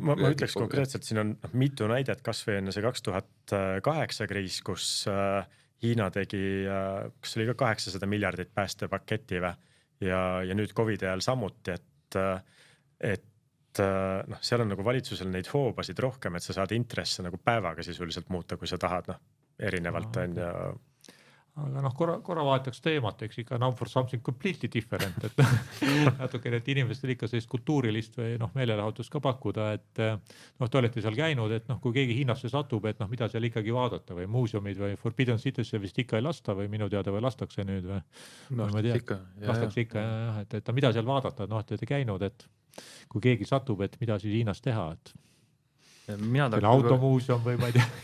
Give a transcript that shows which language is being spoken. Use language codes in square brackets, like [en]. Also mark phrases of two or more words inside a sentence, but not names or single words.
[et] Ma ütleks konkreetselt, siin on mitu näidet, kas või enne see 2008 kriis, kus Hiina tegi, kas oli ka 800 miljardit päästepaketi ja nüüd COVID ajal samuti, et seal on nagu valitsusel neid hoobasid rohkem, et sa saad intresse nagu päevaga sisuliselt muuta, kui sa tahad, erinevalt on ja aga korra vahetaks teemat, eks ikka [en] now for something completely different, [et] et natukene, et inimestel ikka sellist kultuurilist või meelelahutust ka pakkuda, et te olete seal käinud, et kui keegi Hiinasse satub, et mida seal ikkagi vaadata või muuseumid või Forbidden City'sse vist ikka ei lasta või minu teada või lastakse nüüd või? Lastakse ikka, jah, et mida seal vaadata, te olete käinud, et kui keegi satub, et mida siis Hiinas teha, et automuuseum või ma ei tea.